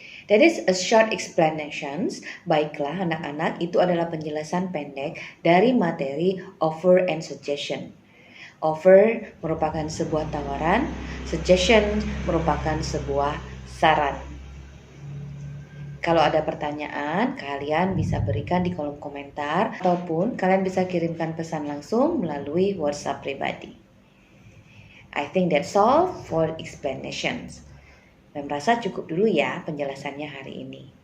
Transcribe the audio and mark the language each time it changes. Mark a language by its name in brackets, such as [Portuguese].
[English] That is a short explanations. [Indonesian] Baiklah anak-anak, itu adalah penjelasan pendek dari materi offer and suggestion. Offer merupakan sebuah tawaran, suggestion merupakan sebuah saran. Kalau ada pertanyaan, kalian bisa berikan di kolom komentar ataupun kalian bisa kirimkan pesan langsung melalui WhatsApp pribadi. [English] I think that's all for explanations. [Indonesian] Mem rasa cukup dulu ya penjelasannya hari ini.